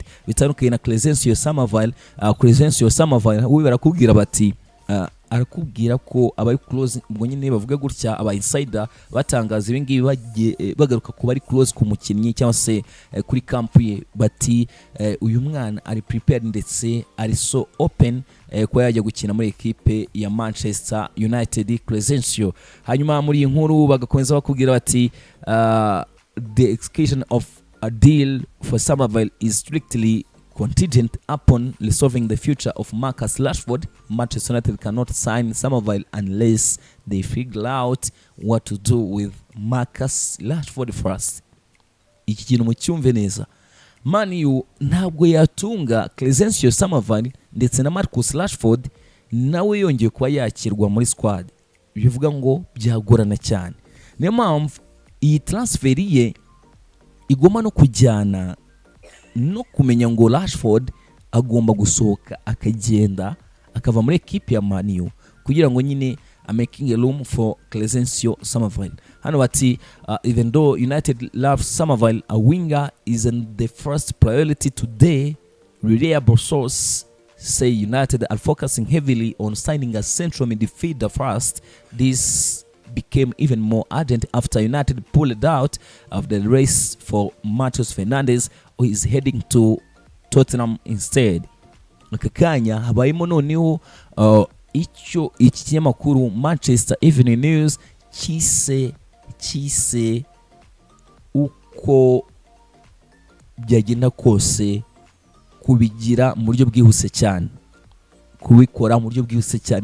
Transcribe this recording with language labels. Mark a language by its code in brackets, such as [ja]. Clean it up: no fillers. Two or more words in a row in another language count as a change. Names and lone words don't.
[rw] Bitandukanye na Clesencio Summerville we barakubwira bati arakubwira ko abari close, ubwo nyine bavuga gutya aba insider batangaza ibi ngibi bagaruka ku bari close ku mukinnyi cyangwa se kuri camp ye, bati uyu mwana ari prepared ndetse ari [en] so open [rw] ko yajya gukina muri ekipe ya Manchester United Clesencio. Hanyuma muri inkuru bagakomeza bakubwira bati [en] the execution of a deal for Summerville is strictly contingent upon resolving the future of Marcus Rashford. Manchester United cannot sign Somerville unless they figure out what to do with Marcus Rashford first. [rw] Iki kintu mucyumve neza. Man U ntabwo yatunga Crescencio Somerville ndetse na Marcus Rashford nawe yongeye kuba yakirwa muri squad. Bivuga ngo byagorana cyane. Niyo mpamvu iyi transfer ye igoma no kujyana no kumenya ngo Rashford agomba gusohoka akagenda akava muri equipe ya Man U kugira ngo nyine [en] making a room for [rw] Crescencio Somerville. Hano bati [en] even though United loves Somerville, a winger isn't the first priority today. Reliable source say United are focusing heavily on signing a central midfielder first. This became even more urgent after United pulled out of the race for Mateus Fernandes, who is heading to Tottenham instead. [rw] Akakanya habayimo noneho icyo iki kinyamakuru Manchester Evening News kise uko byagenda kose kubigira mu buryo bwihuse cyane, kubikora mu buryo bwihuse cyane.